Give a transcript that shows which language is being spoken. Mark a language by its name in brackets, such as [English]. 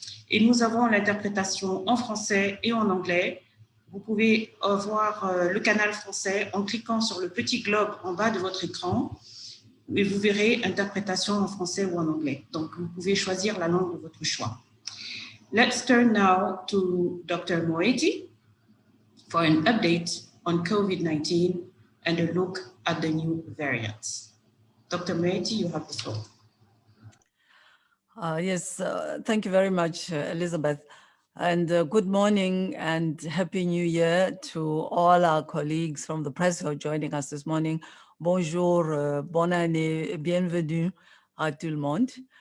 [French] Et nous avons l'interprétation en français et en anglais. Vous pouvez voir le canal français en cliquant sur le petit globe en bas de votre écran et vous verrez interprétation en français ou en anglais. Donc, vous pouvez choisir la langue de votre choix. [English] Let's turn now to Dr. Moeti for an update on COVID-19 and a look at the new variants. Dr. Moeti, you have the floor. Yes, thank you very much, Elizabeth. And good morning and Happy New Year to all our colleagues from the press who are joining us this morning. [French] Bonjour, bonne année, bienvenue à tout le monde.